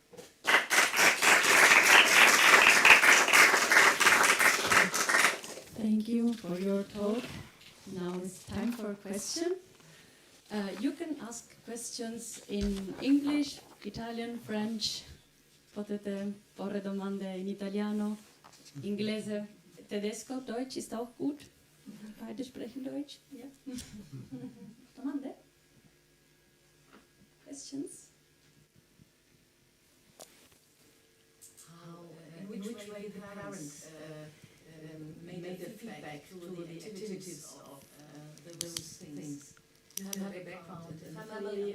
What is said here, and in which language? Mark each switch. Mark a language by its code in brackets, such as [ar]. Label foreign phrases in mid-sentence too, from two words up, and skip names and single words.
[en] Thank you for your talk. Now it's time for a question. You can ask questions in English, Italian, French. [it] Potete porre domande in italiano, inglese, tedesco, [de] Deutsch ist auch gut. Beide sprechen Deutsch. Ja. [it] Domande? [en] Questions? In which way the parents made the feedback to the activities of those things? You have a background in the family.